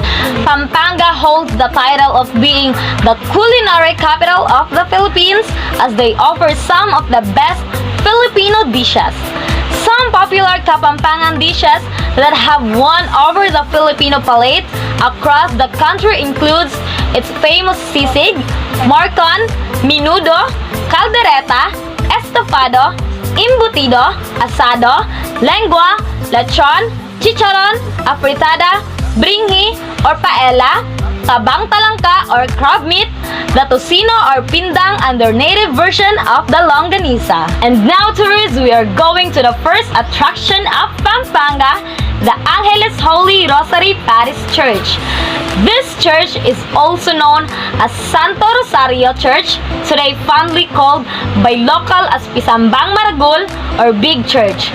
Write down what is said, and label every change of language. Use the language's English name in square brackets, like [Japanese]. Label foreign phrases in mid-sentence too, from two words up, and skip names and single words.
[English] Pampanga holds the title of being the culinary capital of the Philippines as they offer some of the best Filipino dishes. Some popular Kapampangan dishes that have won over the Filipino palate across the country includes its famous sisig, morcon, menudo, caldereta, estofado, embutido, asado, lengua, lechon, chicharon, afritada, bringhi or paella, tabang talangka or crab meat, the tocino or pindang and their native version of the longanisa. And now, tourists, we are going to the first attraction of Pampanga, the Angeles Holy Rosary Parish Church. This church is also known as Santo Rosario Church, today fondly called by local as Pisambang Maragul or Big Church.